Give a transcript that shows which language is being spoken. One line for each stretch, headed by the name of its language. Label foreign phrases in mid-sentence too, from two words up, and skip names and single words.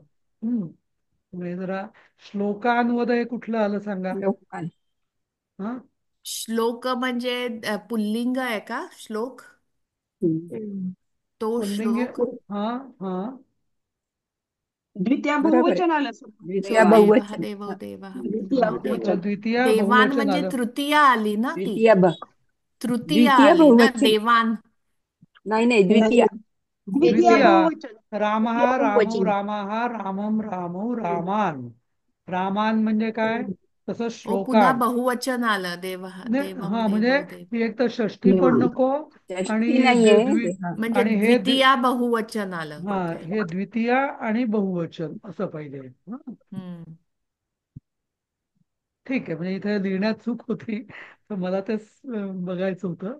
Marathi: म्हणजे जरा श्लोकांवदय कुठलं आलं सांगा. लोकांना. हा, श्लोक म्हणजे पुल्लिंग आहे का श्लोक? हम्म. हम्म. तो पुल्लिंग. श्लोक. हा, हा, द्वितीय बरोबर आहे. बहुवचन आलं सर. द्वितीया देवा देवः बहुवचन. देवो हा. देवः. द्वितीय हा, देव. बहुवचन. द्वितीया देवान बहुवचन म्हणजे आलं. तृतीया आली ना ती. द्वितीया तृतीया द्वितीय आली ना, बहुवचन. देवान. नाही नाही, नाही, द्वितीया. द्वितीय द्वितीया. बहुवचन. रामः द्वितीय रामौ बहुवचन.
Sanskrit: रामाः रामं रामौ रामान.
Marathi: रामान म्हणजे काय? तसं ओ, पुन्हा श्लोकान. बहुवचन आलं,
Sanskrit: देवः देवम
Marathi: हा, म्हणजे
Sanskrit: देवो देव.
Marathi: ही एक तर षष्ठी पण नको, षष्ठी आणि नाहीये. हा. म्हणजे आणि द्वितीया बहुवचन आलं. हा, ओके. हे द्वितीया आणि बहुवचन असं पाहिजे. हा, हम्म. ठीक आहे. म्हणजे इथे लिहिण्यात चूक होती, तर मला तेच बघायचं होतं.